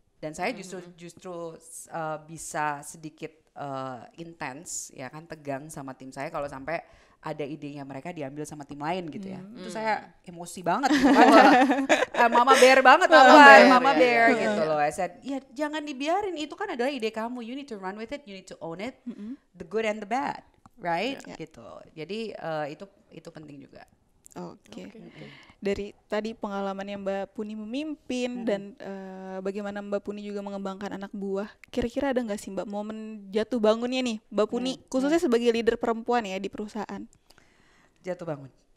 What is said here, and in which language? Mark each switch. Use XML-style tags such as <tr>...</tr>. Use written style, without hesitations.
<id>Dan saya justru bisa sedikit intens, ya kan, tegang sama tim saya kalau sampai ada idenya mereka diambil sama tim lain gitu ya. Itu saya emosi banget gitu kan. Mama bear banget Mama bear gitu loh.</id> <en>I said,</en> <id>ya jangan dibiarin, itu kan adalah ide kamu.</id> <en>You need to run with it, you need to own it, the good and the bad, right?</en> <id>Gitu. Jadi itu penting juga. Oke. Dari tadi pengalamannya Mbak Puni memimpin dan bagaimana Mbak Puni juga mengembangkan anak buah. Kira-kira ada nggak sih Mbak momen jatuh bangunnya nih Mbak Puni khususnya sebagai leader perempuan ya di perusahaan? Jatuh bangun.</id>